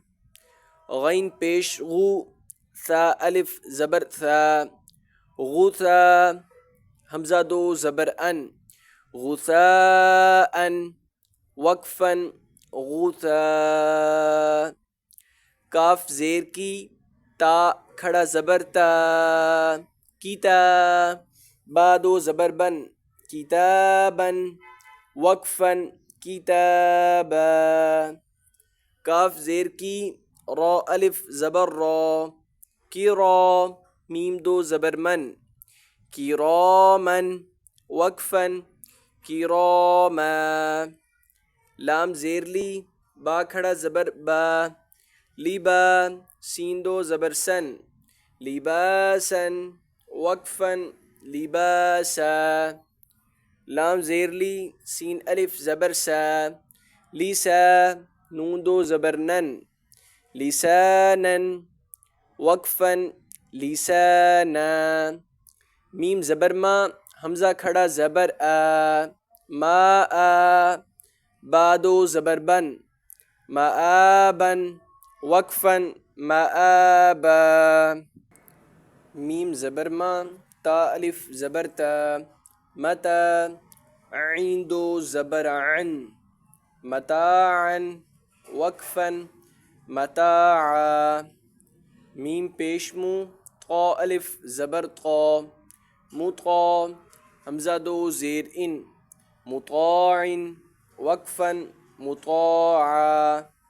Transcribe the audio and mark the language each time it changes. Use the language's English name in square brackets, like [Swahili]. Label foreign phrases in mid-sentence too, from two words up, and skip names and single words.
[Urdu] غین پیش غو، ثا الف زبر ثا، غثا، حمزہ دو زبر ان، غثاء، وقفا، غثا. کاف زیر کی، تا کھڑا زبر تا، کیتا، با دو زبر بن، کتابا، وقفا، کتابا. کاف زیر کی، را الف زبر را، کرا، میم دو زبر من، کراما، وقفا، کراما. لام زیر لی، با کھڑا زبر با، لبا، سین دو زبر سن، لباسا، وقفا، لباسا. لام زیر لی، سین الف زبر سا، لیسا، نون دو زبر نن، لسانا، وقفا، لسانا. میم زبر ما، حمزہ کھڑا زبر آ، ما آ، بادو زبر بن، مآبا، وقفا، مآبا. میم زبر ما، تا الف زبر تا، متا، عین دو زبر عن، متاعا، وقفا، متاعا. میم پیش مو، طا الف زبر طا، مطا، حمزہ دو زیر ان، مطاع، وقفا، مطاعا.